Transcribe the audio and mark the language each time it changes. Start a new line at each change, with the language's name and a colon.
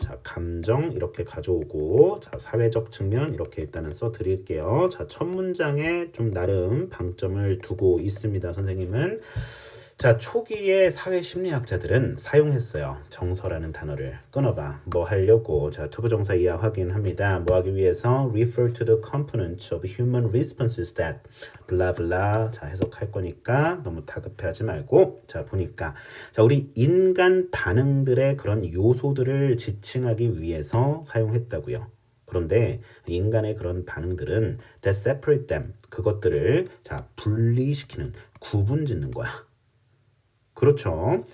Korean: 자, 감정 이렇게 가져오고 자, 사회적 측면 이렇게 일단은 써 드릴게요. 자, 첫 문장에 좀 나름 방점을 두고 있습니다. 선생님은 자, 초기에 사회심리학자들은 사용했어요. 정서라는 단어를 끊어봐. 뭐 하려고? 자, 투부정사 이하 확인합니다. 뭐 하기 위해서?
English: Refer to the components of human responses that
Korean: 블라블라. 자, 해석할 거니까 너무 다급해하지 말고 자, 보니까 자, 우리 인간 반응들의 그런 요소들을 지칭하기 위해서 사용했다고요. 그런데 인간의 그런 반응들은
English: that separate them
Korean: 그것들을 자, 분리시키는 구분 짓는 거야. 그렇죠.